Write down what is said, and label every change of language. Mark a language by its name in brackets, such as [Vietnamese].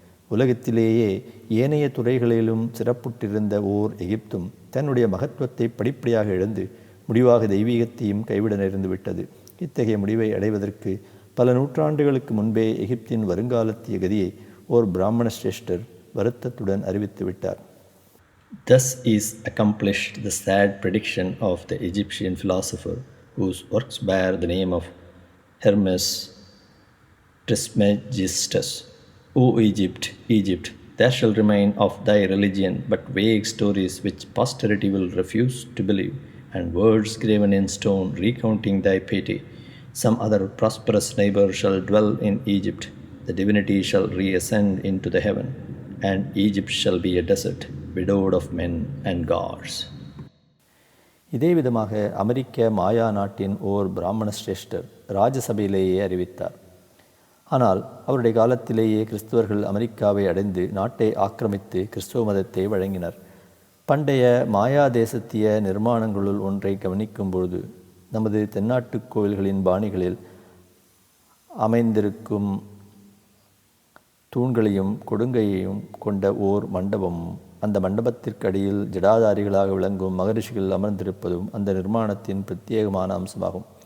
[Tamil] உலகத்திலேயே ஏனைய துறைகளிலும் சிறப்புற்றிருந்த ஓர் எகிப்தும் தன்னுடைய மகத்துவத்தை படிப்படியாக இழந்து முடிவாக தெய்வீகத்தையும் கைவிட நேர்ந்து விட்டது. இத்தகைய முடிவை அடைவதற்கு பல நூற்றாண்டுகளுக்கு முன்பே எகிப்தின் வருங்காலத்திய கதியை ஓர் பிராமண சிரேஷ்டர் வருத்தத்துடன் அறிவித்து விட்டார். [English] Thus is accomplished the sad prediction of the Egyptian philosopher whose works bear the name of Hermes Trismegistus. O Egypt, Egypt, there shall remain of thy religion but vague stories which posterity will refuse to believe, and words graven in stone recounting thy piety. Some other prosperous neighbor shall dwell in Egypt. The divinity shall reascend into the heaven, and Egypt shall be a desert, widowed of men and gods. [Tamil] இதே விதமாக அமெரிக்க மாயா நாட்டின் ஓர் பிராமண சிரேஷ்டர் ராஜசபையிலேயே அறிவித்தார். ஆனால் அவருடைய காலத்திலேயே கிறிஸ்துவர்கள் அமெரிக்காவை அடைந்து நாட்டை ஆக்கிரமித்து கிறிஸ்துவ மதத்தை வழங்கினர். பண்டைய மாயா தேசத்திய நிர்மாணங்களுள் ஒன்றை கவனிக்கும் பொழுது நமது தென்னாட்டு கோவில்களின் பாணிகளில் அமைந்திருக்கும் தூண்களையும் கொடுங்கையையும் கொண்ட ஓர் மண்டபமும் அந்த மண்டபத்திற்கு அடியில் ஜடாதாரிகளாக விளங்கும் மகரிஷிகள் அமர்ந்திருப்பதும் அந்த நிர்மாணத்தின் பிரத்யேகமான அம்சமாகும்.